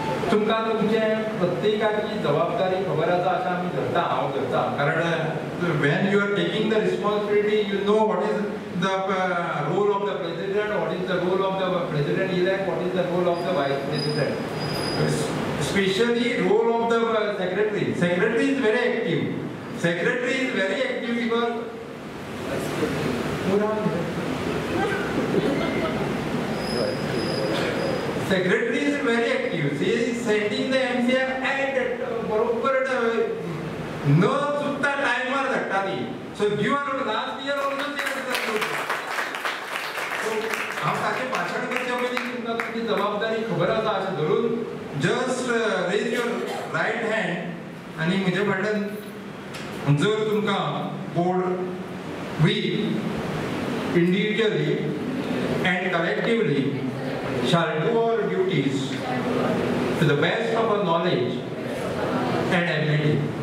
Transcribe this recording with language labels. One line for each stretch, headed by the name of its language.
Konkani: तुमकां तुमचे प्रत्येकाची जबाबदारी खबर आसा अशें आमी धरता, हांव धरता. कारण
English: when you are taking the responsibility, you know what is the role of the president, what is the role of the president elect, what is the role of the vice president. Especially role of the secretary. Secretary is very active. Secretary is very active because secretary is very active. She is sending the MCR at
Konkani: बरोबर न चुकता टायमार धाडटाली.
English: So you are last year also there. So
Konkani: हांव ताचें भाशण करचे पयलीं तुमकां तुमची जबाबदारी खबर आसा अशें धरून
English: just raise your right hand
Konkani: आनी म्हजे फाटल्यान जर तुमकां board
English: We individually and collectively shall do our duties to the best of our knowledge and ability.